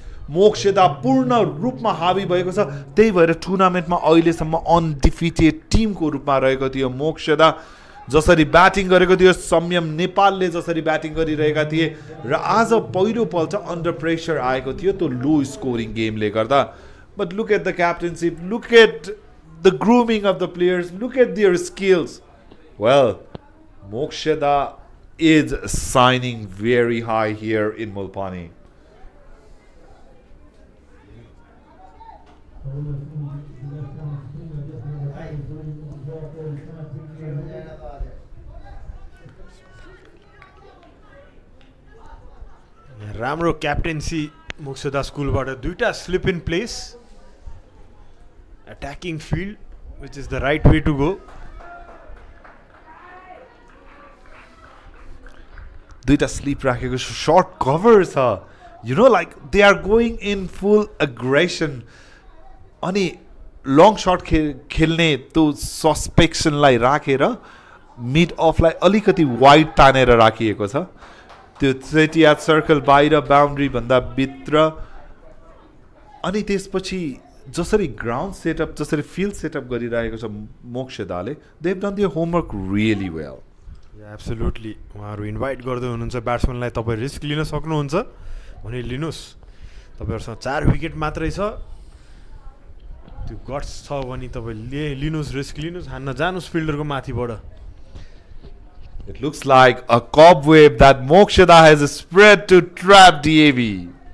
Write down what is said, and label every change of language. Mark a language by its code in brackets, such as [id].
[ne] मोक्षदा पूर्ण रूपमा हावी भएको छ. त्यही भएर टुर्नामेन्टमा अहिलेसम्म अनडिफिटेड टिमको रूपमा रहेको थियो मोक्षदा. जसरी ब्याटिङ गरेको थियो, संयम नेपालले जसरी ब्याटिङ गरिरहेका थिए र आज पहिलो पल्ट अन्डर प्रेसर आएको थियो त्यो लो स्कोरिङ गेमले गर्दा. [en] But look at the captainship, look at the grooming of the players, look at their skills. Well, Mokshada is signing very high here in Mulpani. [ne] राम्रो क्याप्टेन्सी मोक्षदा स्कुलबाट. 2टा slip in place, [en] attacking field, which is the right way to go. [ne] 2टा sleep राखेको short cover छ. [en] You know, like they are going in full aggression. [ne] अनि long shut खेल्ने त्यो सस्पेक्सनलाई राखेर mid अफलाई अलिकति wide तानेर राखिएको छ. त्यो सेटिया सर्कल बाहिर बाउन्ड्री भन्दा भित्र. अनि त्यसपछि जसरी ग्राउन्ड सेटअप, जसरी फिल्ड सेटअप गरिरहेको छ मोक्षदाले, [en] They have done their homework really well. [ne] Absolutely. उहाँहरू इन्भाइट गर्दै हुनुहुन्छ ब्याट्सम्यानलाई, तपाईँ रिस्क लिन सक्नुहुन्छ भने लिनुहोस्. तपाईँहरूसँग 4 विकेट मात्रै छ, त्यो गट्स छ भने तपाईँ लिनुहोस्, रिस्क लिनुहोस्, हान्न जानुहोस् फिल्डरको माथिबाट. [en] It looks like a cobweb that Mokshada has spread to trap DAV.